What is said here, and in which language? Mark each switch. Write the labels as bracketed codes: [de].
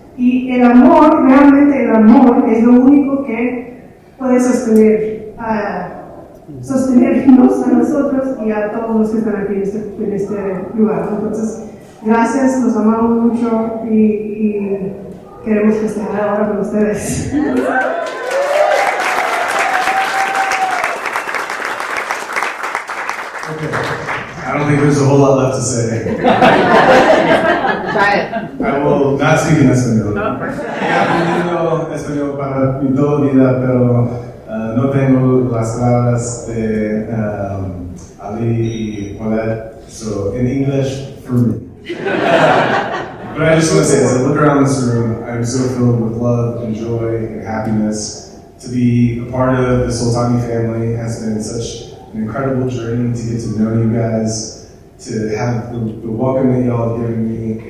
[es] Y el amor, realmente el amor, es lo único que puede sostenernos a nosotros y a todos los que están aquí en este lugar. Entonces, gracias, los amamos mucho y queremos festejar ahora con ustedes. [en] I don't think there's a whole lot left to say. Try it. I will not speak in español. [es] He aprendido español para mi toda vida, pero no tengo las palabras de Ali y Paulette, [en] so in English for me. But I just want to say, as I look around this room, I'm so filled with love and joy and happiness. To be a part of the Soltani family has been such an incredible journey to get to know you guys, to have the welcome that y'all have given me.